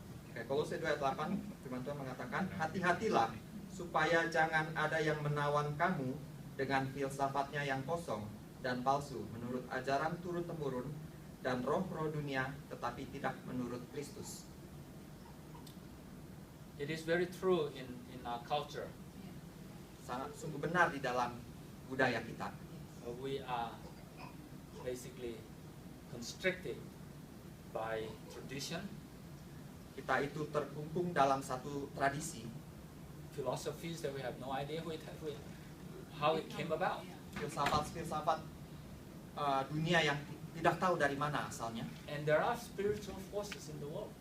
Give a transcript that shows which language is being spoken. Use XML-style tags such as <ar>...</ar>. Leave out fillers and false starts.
<id>Oke, Kolose 2 ayat 8, firman Tuhan mengatakan, hati-hatilah supaya jangan ada yang menawan kamu dengan filsafatnya yang kosong dan palsu menurut ajaran turun-temurun dan roh-roh dunia tetapi tidak menurut Kristus.</id> <en>It is very true in our culture.</en> <id>Sangat sungguh benar di dalam budaya kita.</id> <en>We are basically constricted by tradition,</en> <id>Kita itu terkungkung dalam satu tradisi,</id> <en>philosophies that we have no idea how it came about.</en> <id>filsafat-filsafat dunia yang tidak tahu dari mana asalnya,</id> <en>And there are spiritual forces in the world</en>